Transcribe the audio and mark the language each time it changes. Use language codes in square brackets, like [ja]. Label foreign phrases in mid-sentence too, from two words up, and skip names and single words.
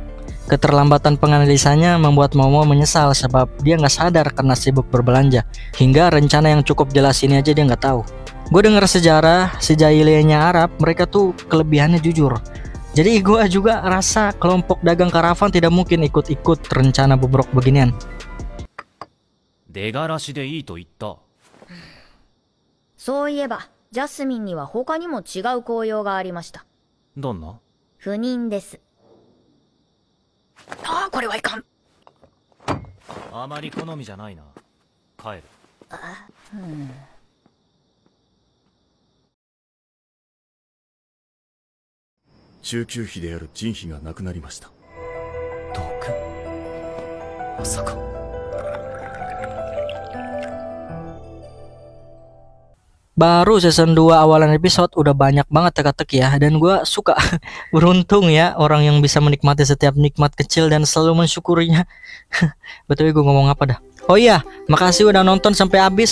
[id] Keterlambatan penganalisanya membuat mau menyesal sebab dia nggak sadar karena sibuk berbelanja. Hingga rencana yang cukup jelas ini aja dia nggak tahu. Gue dengar sejarah sejahiliyahnya Arab, mereka tuh kelebihannya jujur. Jadi gue juga rasa kelompok dagang karavan tidak mungkin ikut-ikut rencana bobrok beginian. [ja] 出がらしでいいと言った。そういえばジャスミンには他にも違う効用がありました。どんな？不妊です。ああ、これはいかん。あまり好みじゃないな。帰る。中級妃である仁妃が亡くなりました。毒？まさか。 [id] Baru season 2 awalan episode udah banyak banget teka-teki ya. Dan gue suka beruntung ya orang yang bisa menikmati setiap nikmat kecil dan selalu mensyukurinya. Betul gue ngomong apa dah. Oh iya, makasih udah nonton sampai habis.